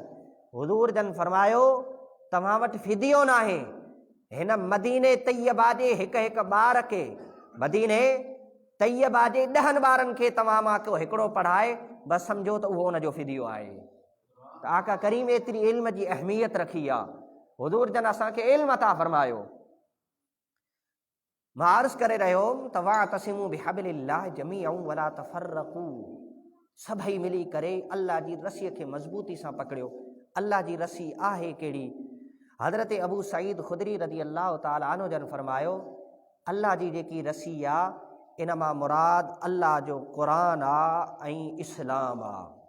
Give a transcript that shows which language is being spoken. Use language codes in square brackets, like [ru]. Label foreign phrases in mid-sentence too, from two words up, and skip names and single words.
[sd] हुज़ूर जन फरमायो तव्हां वटि फिदियो न आहे, हिन मदीने तैयबा जे हिकु हिकु ॿार खे, मदीने तैयबा जे 10 ॿारनि खे तव्हां मां को हिकिड़ो पढ़ाए, बसि सम्झो त उहो उनजो फिदियो आहे। त आका करीम एतिरी इल्म जी अहमियत रखी आहे। हुज़ूर जन असांखे इल्म अता फरमायो। मां अर्ज़ करे रहियो हुउमि त [ar] واعتصموا بحبل الله جميعا ولا تفرقوا, [sd] सभई मिली करे अल्लाह जी रसीअ खे मज़बूती सां पकड़ियो। अल्लाह जी रसी आहे कहिड़ी? हज़रत अबू सईद ख़ुदरी [ar] رضي الله تعالى عنه [sd] जन फरमायो, अल्लाह जी जेकी रसी आहे इन मां मुराद अल्लाह जो क़ुरान आहे ऐं इस्लाम आहे।